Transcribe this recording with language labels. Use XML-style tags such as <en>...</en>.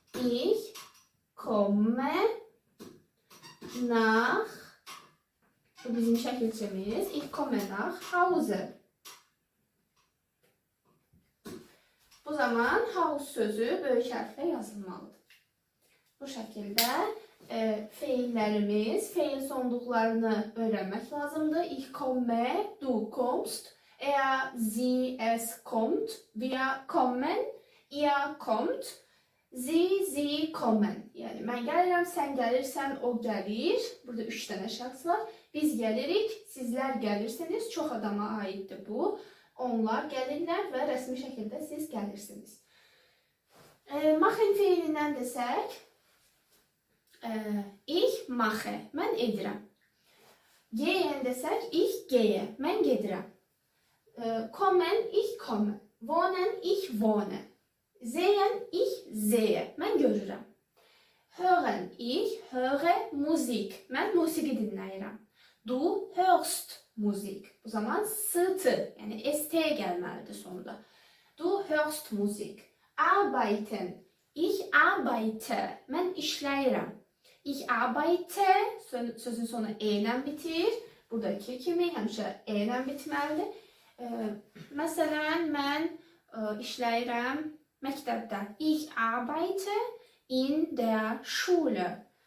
<de>Ich komme nach,</de> <az>bu bizim şəkilçimiz.</az> <de>Ich komme nach Hause.</de> <az>Bu zaman house sözü böyük hərflə yazılmalıdır. Bu şəkildə feillərimiz, feil sonluqlarını öyrənmək lazımdır.</az> <de>Ich komme, du kommst, sie, es kommt, wir kommen, ihr kommt, sie kommen.</de> <az>Yəni, mən gəlirəm, sən gəlirsən, o gəlir. Burada 3 dənə şəxs var. Biz gəlirik, sizlər gəlirsiniz. Çox adama aiddir bu. Onlar gəlirlər və rəsmi şəkildə siz gəlirsiniz. Machen feilindən desək,</az> <de>ich mache,</de> <az>mən edirəm.</az> <de>Gehen desək, ich gehe,</de> <az>mən gedirəm.</az> <de>Kommen, ich komme. Wohnen, ich wohne. Sehen, ich sehe,</de> <az>mən görürəm.</az> <de>Hören, ich höre Musik,</de> <az>mən musiqi dinləyirəm.</az> <de>Du hörst Musik.</de> <az>Bu zaman st, yəni st gəlməlidir sonunda.</az> <de>Du hörst Musik. Arbeiten, ich arbeite,</de> <az>mən işləyirəm.</az> <de>Ich arbeite,</de> <az>sözün sonu e-lə bitir. Buradakı kimi həmişə e-lə bitməlidir. Məsələn, mən işləyirəm məktəbdə.</az> <de>Ich arbeite in der Schule.</de>